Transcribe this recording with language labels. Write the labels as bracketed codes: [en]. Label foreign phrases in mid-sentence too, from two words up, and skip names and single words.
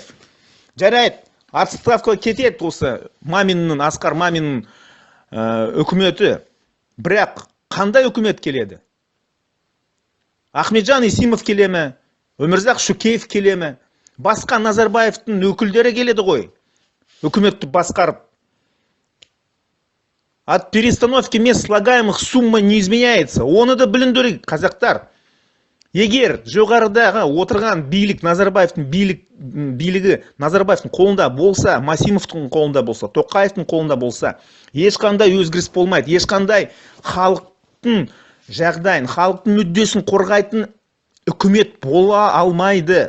[kk] Жарайды, отставка кетеді осы Асқар Маминнің үкіметі. Бірақ қандай үкімет келеді? Ахметжан Исимов келемі? Өмірзақ Шөкеев келемі? Басқа Назарбаевтың өкілдері келеді ғой. Үкіметті басқарып. [ru] От перестановки мест слагаемых сумма не изменяется. [kk] Оны да біліндірек, қазақтар. Егер жоғарыдағы отырған билік, Назарбаевтың билігі Назарбаевтың қолында болса, Масимовтың қолында болса, Тоқаевтың қолында болса, ешқандай өзгеріс болмайды. Ешқандай халықтың жағдайын, халықтың мүддесін қорғайтын үкімет бола алмайды.